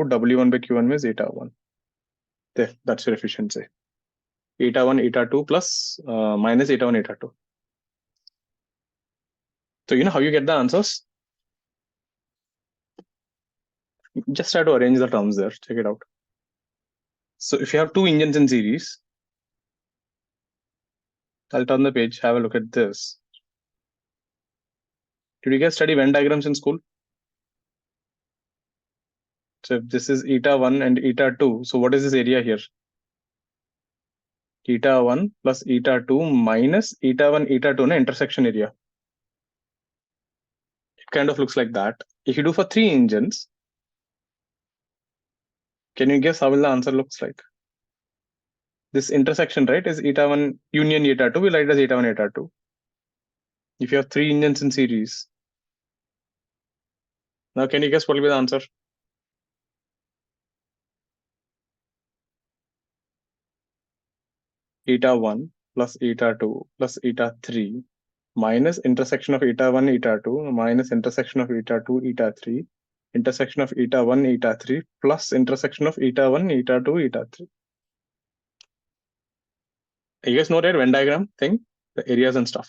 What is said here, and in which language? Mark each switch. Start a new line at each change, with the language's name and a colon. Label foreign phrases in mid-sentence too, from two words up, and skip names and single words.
English: W1 by Q1 means eta 1. There, that's your efficiency. Eta 1, eta 2 plus minus eta 1, eta 2. So you know how you get the answers? Just try to arrange the terms there. Check it out. So if you have two engines in series, I'll turn the page, have a look at this. Did you guys study Venn diagrams in school? So if this is eta 1 and eta 2, so what is this area here? Eta 1 plus eta 2 minus eta 1, eta 2, intersection area. It kind of looks like that. If you do for three engines, can you guess how will the answer looks like? This intersection, right, is eta 1 union eta 2. We'll write as eta 1, eta 2. If you have three engines in series. Now, can you guess what will be the answer? Eta 1 plus eta 2 plus eta 3 minus intersection of eta 1, eta 2 minus intersection of eta 2, eta 3, intersection of eta 1, eta 3 plus intersection of eta 1, eta 2, eta 3. You guys know that Venn diagram thing, the areas and stuff.